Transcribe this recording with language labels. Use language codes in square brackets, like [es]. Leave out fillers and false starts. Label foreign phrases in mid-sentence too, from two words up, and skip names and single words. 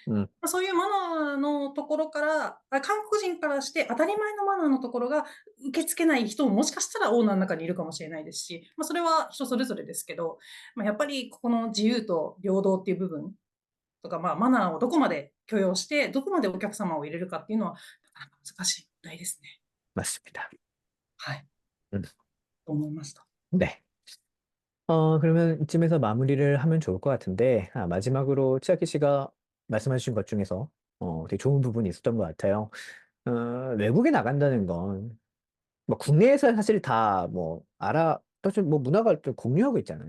[ja] そういうマナーのところから、韓国人からして当たり前のマナーのところが受け付けない人ももしかしたらオーナーの中にいるかもしれないですし、それは人それぞれですけど、やっぱりここの自由と平等っていう部分とか、マナーをどこまで許容して、どこまでお客様を入れるかっていうのは、なかなか難しい問題ですね。 [ko] 맞습니다. [ja] はい。 음, と思いました。 [ko] 네. 그러면 이쯤에서 마무리를 하면 좋을 것 같은데, 마지막으로 치아키 씨가 말씀해 주신 것 중에서 되게 좋은 부분이 있었던 것 같아요. 외국에 나간다는 건 뭐 국내에서 사실 다 뭐 사실 뭐 문화가 좀 공유하고 있잖아요.